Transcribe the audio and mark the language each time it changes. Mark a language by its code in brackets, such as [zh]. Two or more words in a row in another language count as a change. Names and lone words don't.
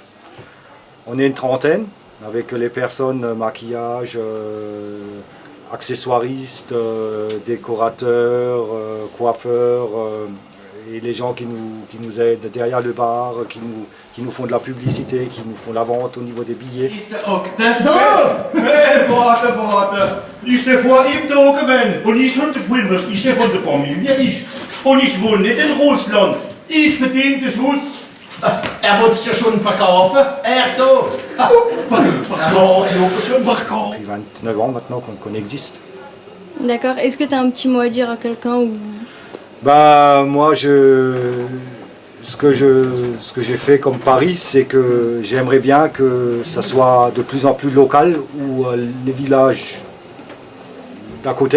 [fr] On est une trentaine avec les personnes maquillage, accessoiristes, décorateurs, coiffeurs et les gens qui nous aident derrière le bar, qui nous font de la publicité, qui nous font la vente au niveau des billets. [de] Ich bin vor ihm da gewesen und ich von der Firma, ich bin von der Familie, und ich wohne nicht in Russland. Ich verdiene das Haus. Er wollte es ja schon verkaufen, er da. [fr] Depuis 29 ans maintenant qu'on existe. D'accord, est-ce que tu as un petit mot à dire à quelqu'un ou... Bah moi ce que j'ai fait comme pari, c'est que j'aimerais bien que ça soit de plus en plus local ou les villages d'à côté.